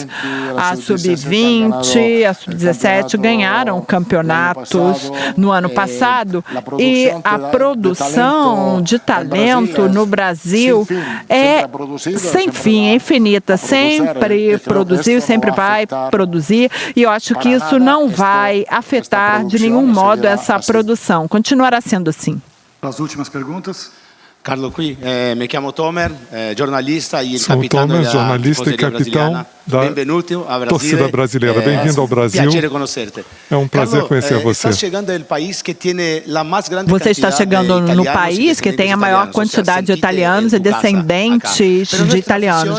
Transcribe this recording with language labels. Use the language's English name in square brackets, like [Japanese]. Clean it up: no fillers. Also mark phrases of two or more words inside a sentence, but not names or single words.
[Portuguese] A Sub-20, a Sub-17 ganharam campeonatos no ano passado e a produção de talento no Brasil é sem fim, é infinita, sempre produziu, sempre vai produzir, e eu acho que isso não vai afetar de nenhum modo essa produção, continuará sendo assim. As últimas perguntas. [Italian] Carlo qui, mi chiamo Tomer, giornalista e [Portuguese] Sou Tomer, jornalista e capitão da torcida brasileira. Bem-vindo ao Brasil. É um prazer conhecer você. Você está chegando no país que tem a maior quantidade de italianos e descendentes de italianos.